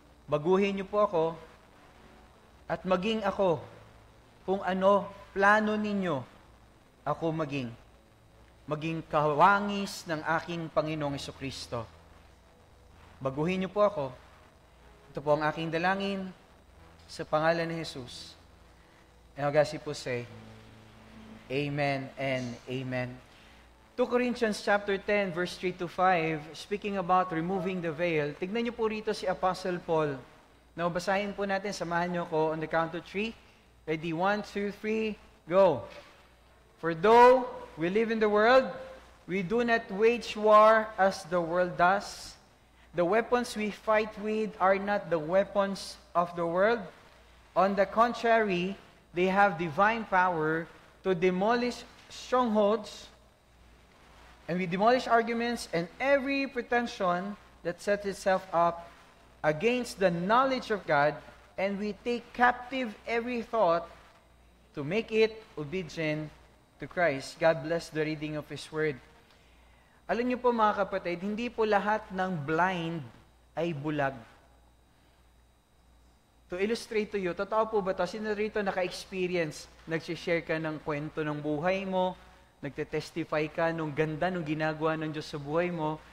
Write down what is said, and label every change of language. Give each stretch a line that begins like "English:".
Filipino: Baguhin niyo po ako at maging ako kung ano plano ninyo ako maging kawangis ng aking Panginoong Jesucristo. Baguhin niyo po ako. Ito po ang aking dalangin sa pangalan ni Jesus.
English: And I'll po say, Amen and Amen. 2 Corinthians chapter 10, verse 3 to 5, speaking about removing the veil.
Filipino: Tignan niyo po rito si Apostle Paul. Now, basahin po natin, samahan niyo ko on the count of 3. Ready?
English: 1, 2, 3, go. For though we live in the world, we do not wage war as the world does. The weapons we fight with are not the weapons of the world. On the contrary, they have divine power to demolish strongholds, and we demolish arguments and every pretension that sets itself up against the knowledge of God, and we take captive every thought to make it obedient to Christ. God bless the reading of His Word.
Filipino: Alam niyo po mga kapatid, hindi po lahat ng blind ay bulag.
English: To illustrate to you,
Filipino: totoo po ba ito? Sino rito naka-experience, nag-share ka ng kwento ng buhay mo, nagte-testify ka nung ganda nung ginagawa ng Diyos sa buhay mo.